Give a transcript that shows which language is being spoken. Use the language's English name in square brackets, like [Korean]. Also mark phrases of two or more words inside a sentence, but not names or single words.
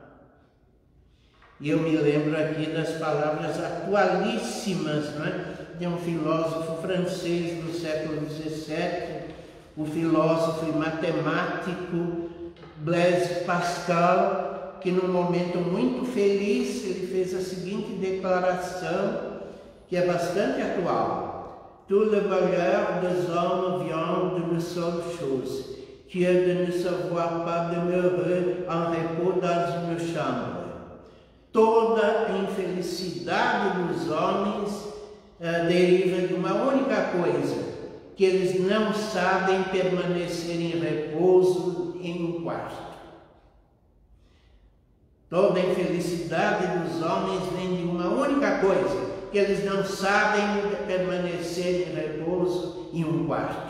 [Portuguese] E eu me lembro aqui das palavras atualíssimas, né, de um filósofo francês do século XVII, o filósofo e matemático Blaise Pascal, que num momento muito feliz ele fez a seguinte declaração, que é bastante atual: [French] Tout le bonheur des hommes vient d'une seule chose, qui est de ne savoir pas demeurer en repos dans une chambre. [Portuguese] Toda a infelicidade dos homens deriva de uma única coisa, que eles não sabem permanecer em repouso em um quarto. Toda a infelicidade dos homens vem de uma única coisa, que eles não sabem permanecer em repouso em um quarto.